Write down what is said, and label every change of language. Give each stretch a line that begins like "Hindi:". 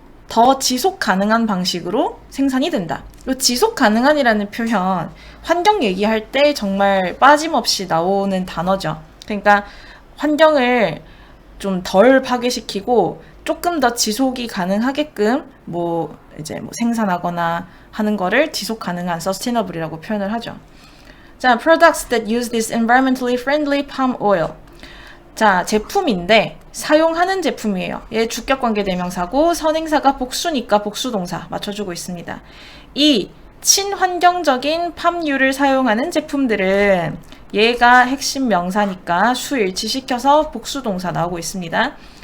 Korean: 더 지속 가능한 방식으로 생산이 된다. 이 지속 가능한이라는 표현 환경 얘기할 때 정말 빠짐없이 나오는 단어죠. 그러니까 환경을 좀 덜 파괴시키고 조금 더 지속이 가능하게끔 생산하거나 하는 거를 지속 가능한 sustainable이라고 표현을 하죠.
English: 자, products that use this environmentally friendly palm oil.
Korean: 자, 제품인데 사용하는 제품이에요. 얘 주격관계 대명사고 선행사가 복수니까 복수동사 맞춰주고 있습니다. 이 친환경적인 팜유를 사용하는 제품들은 얘가 핵심 명사니까 수 일치시켜서 복수동사 나오고 있습니다.